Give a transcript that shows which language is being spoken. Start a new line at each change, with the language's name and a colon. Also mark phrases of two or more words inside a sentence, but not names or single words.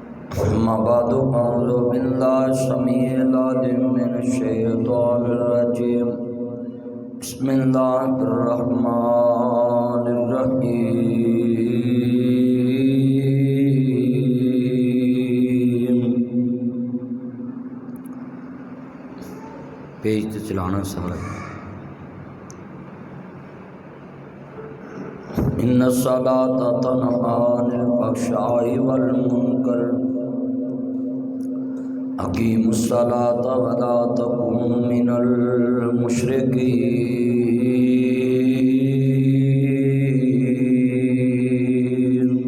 Arabic: أما بعد أعوذ بالله السميع العليم من الشيطان الرجيم بسم الله الرحمن الرحيم.
Punjabi: پیج تے چلانا سارا.
Arabic: إن الصلاة تنهى عن الفحشاء والمنكر أقيموا الصلاة ولا تكونوا من المشركين.